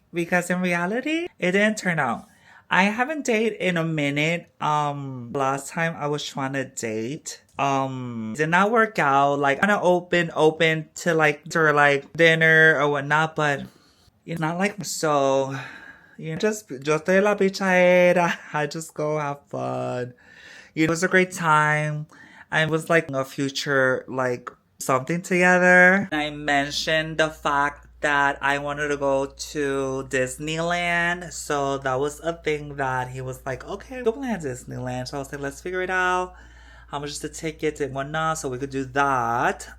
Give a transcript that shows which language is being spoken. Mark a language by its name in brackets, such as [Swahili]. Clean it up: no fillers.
[English] Because in reality, it didn't turn out. I haven't dated in a minute. Last time I was trying to date. Did not work out. Like, kind of open to like dinner or whatnot, but it's not like so. You know, just [Spanish] yo estoy en la pichadera. [English] I just go have fun. It was a great time. I was like a future, like something together. I mentioned the fact that I wanted to go to Disneyland. So that was a thing that he was like, okay, go plan Disneyland. So I was like, let's figure it out. How much is the ticket and whatnot, so we could do that.